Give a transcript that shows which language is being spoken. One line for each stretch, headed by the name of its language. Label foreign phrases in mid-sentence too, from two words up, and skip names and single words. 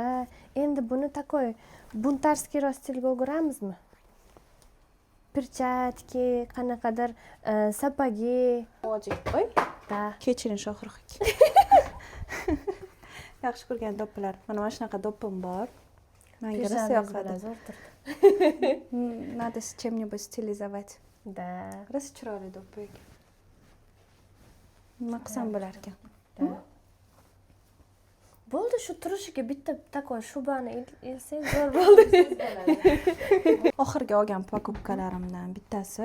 Uzbek: Endi buni
Russian: такой бунтарский
Uzbek: stilga o'giramizmi? Перчатки, qanaqadir sapagi. Oy. Da. Kechiring Shohruh. Yaxshi ko'rgan do'ppilar. Mana shunaqa do'ppim bor. Menga rosa yoqadi. Zo'r turdi.
Russian: Надо с чем-нибудь стилизовать.
Uzbek: Da. Rosa chiroyli do'ppi. Nima qilsam bo'lar ekan? Bo'ldi, shu turishiga bitta takoy shubani ilsangiz zo'r bo'ldi. Oxirgi olgan покупкalarimdan bittasi.